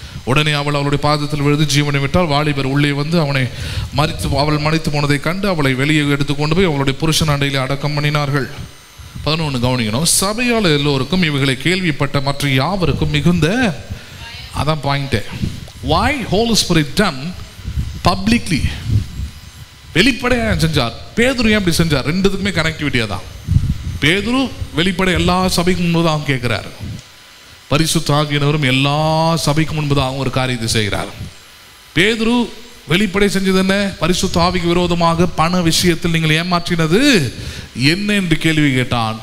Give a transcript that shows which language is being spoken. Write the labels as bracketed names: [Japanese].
[Tamil] உடனே அவள் அவளுடைய பாதத்தில் விழுந்து ஜீவனை விட்டால். வாலிபர் உள்ளே வந்து அவள் மறித்து போனதை கண்டு அவளை வெளியே எடுத்து கொண்டு போய் அவளுடைய புருஷன் அண்டையில் அடக்கம் பண்ணினார்கள். 11 கவனிக்கணும். சபையால் எல்லோருக்கும் இவைகளை கேள்விப்பட்ட மற்ற யாவருக்கும் மிகுந்த, அதான் point. [English] why Holy Spirit done publicly, [Tamil] வெளிப்படையாக செஞ்சார். பேதுரு ஏன் அப்படி செஞ்சார்? ரெண்டுத்துக்குமே கனெக்டிவிட்டியாக தான். பேதுரு வெளிப்படை எல்லா சபைக்கும் முன்பதாக கேட்கிறார். பரிசுத்த ஆவியானவரும் எல்லா சபைக்கும் முன்பதாக ஒரு காரியத்தை செய்கிறார். பேதுரு வெளிப்படை செஞ்சது என்ன? பரிசுத்த ஆவிக்கு விரோதமாக பண விஷயத்தில் நீங்கள் ஏமாற்றினது என்ன என்று கேள்வி கேட்டான்.